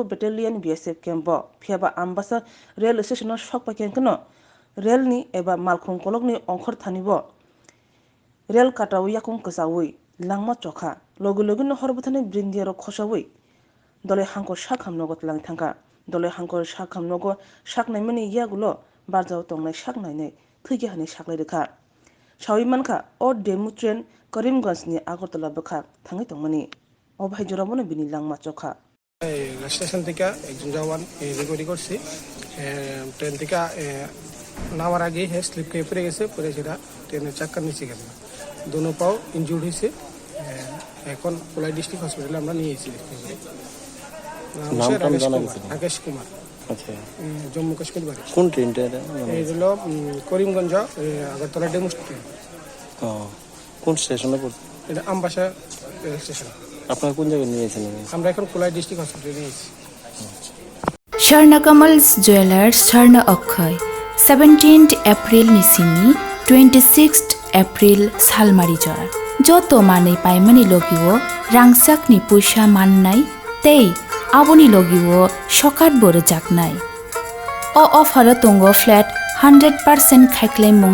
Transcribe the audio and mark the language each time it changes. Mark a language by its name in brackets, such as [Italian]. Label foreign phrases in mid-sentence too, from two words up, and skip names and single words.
[Kok Borok] Battalion BSF campo phiaba ambasa rail station no sokpa kenkno rail ni eba malkhung kolokni ongkhor thanibo rail kataw yakung ksawi langma chokha logo no horbuthani birindia ro khosawi dole hangko shakham nogo tlang thangka dole hangko shakham nogo shaknai mani yagulo barjao tongnai shaknai nei thuigi hani shaklai rekha shawi manka o demu train Karimganj ni Agartala bakha thangai tongmani অভাই জোরাবনে বিনি লাংমা চোখা [Bangla] স্টেশন থেকে একজন জওয়ান রিকভারি করছি ট্রেন থেকে নামার আগে স্লিপ খেয়ে পড়ে গেছে পরে সেটা ট্রেনের চাক্কার নিচে গেছে [Hindi] दोनों पाँव [Bangla] ইনজুর্ড হয়েছে এখন কোলাই [English] district hospital [Bangla] আমরা নিয়ে এসেছি রাকেশ কুমার আচ্ছা জম্মু কাশ্মীর বাড়ি কোন ট্রেনটা এই হলো করিমগঞ্জ আগরতলা [English] demo train [Bangla] কোন স্টেশনে পড়ছে এটা আমবাসা স্টেশন আপনারা কোন জায়গায় নিয়েছেন আমরা এখন কোলাই [English] district hospital [Bangla] নিয়েছি [Kok Borok] Swarnakamals Jewelers Swarna Akhay 17th April Nisini 26th April Salmari Jor Joto Mane Paimani Logiwo Rangsak ni Puisha Mannai Tei Aboni Logiwo Shokat Boro Jaknai O offer Tongo flat 100% Khaiklaimung